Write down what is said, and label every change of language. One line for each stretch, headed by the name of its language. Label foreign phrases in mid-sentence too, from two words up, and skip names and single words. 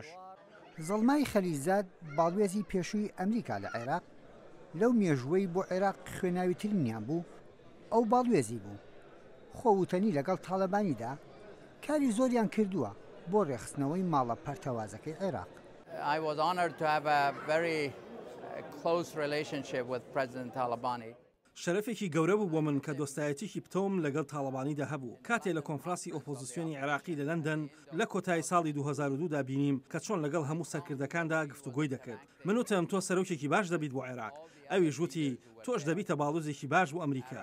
Central Kurdish: زەڵمای خەلیزاد باڵوێزی پێشووی ئەمریکا لە عێراق لەو مێژوەی بۆ عێراق خوێناویترینیان بوو ئەو باڵوێزی بوو. خۆوتنی لەگەڵ تاڵەبانیدا کاری زۆریان کردووە بۆ ڕێخستنەوەی ماڵە پەرتەوازەکەی عێراق.
English: I was honored to have a very close relationship with President Talabani.
Central Kurdish: شەرەفێکی گەورە بوو بۆ من کە دۆستایەتێکی پتۆم لەگەڵ تاڵەبانیدا هەبوو. کاتێک لە کۆنفراسی ئۆپۆزیسیۆنی عێراقی لە لەندەن لە کۆتایی ساڵی 2002 دا بینیم کە چۆن لەگەڵ هەموو سەرکردەکاندا گفتوگۆی دەکرد. من وتم تۆ سەرۆکێکی باش دەبیت بۆ عێراق. ئەویش وتی تۆش دەبیتە باڵوێزێکی باش بۆ ئەمریکا.